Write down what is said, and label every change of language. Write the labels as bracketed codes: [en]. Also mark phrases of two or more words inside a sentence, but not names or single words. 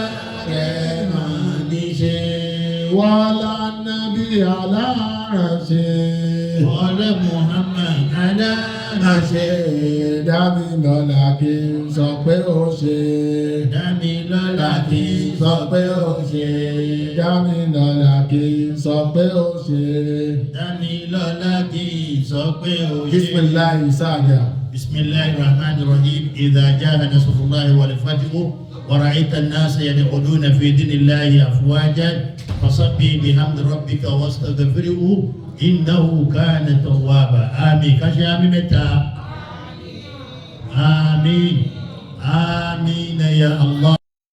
[yo] rẹ̀ ràn mí ṣe wọ́lá nábì alárànṣe wọ́lá Muhammad alárànṣe dámi lọ́la kí n sọ pé ó ṣe dámi lọ́la kí n sọ pé ó ṣe dámi lọ́la kí n sọ pé ó ṣe dámi lọ́la kí n sọ pé ó ṣe. [ar] بسم الله sáàdà. بسم الله الرحمن الرحيم إذا جاء نصر الله والفتح ورأيت الناس يدخلون في دين الله أفواجا فسبح بحمد ربك واستغفره إنه كان توابا آمين كاشي آمين متى آمين آمين يا الله